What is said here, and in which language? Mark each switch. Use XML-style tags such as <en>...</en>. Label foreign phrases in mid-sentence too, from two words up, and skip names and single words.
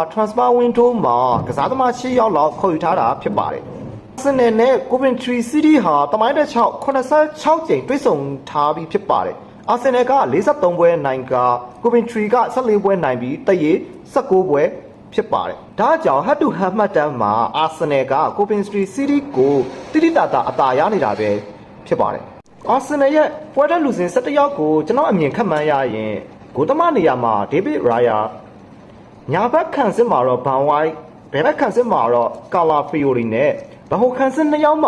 <en>transfer window</en> <my>မှာကစားသမား6ယောက်လောက်ခေါ်ယူထားတာဖြစ်ပါတယ်။ Arsenal နဲ့ Coventry City ဟာတမိုင်းတစ်ချောက်86ကြိမ်တွေ့ဆုံထားပြီးဖြစ်ပါတယ်။ Arsenal က43ပွဲနိုင်က Coventry က14ပွဲ နိုင်ပြီးတရေ19ပွဲဖြစ်ပါတယ်။ဒါကြောင့်</my> <en>head to head</en> <my>မှတ်တမ်းမှာ Arsenal က Coventry City ကိုတိတိတသာအသာရနေတာပဲဖြစ်ပါတယ် ။ Arsenal ရဲ့ပွဲထွက်လူစဉ်17ယောက်ကိုကျွန်တော်အမြင်ခန့်မှန်းရရင်ဂိုးသမားနေရာမှာ David Raya ညာဘက်ခံ စစ်မှာတော့ Van White ဘယ်ဘက်ခံစစ်မှာတော့ Calafiori နဲ့ဗဟိုခံစစ်2ယောက်မှာ</my>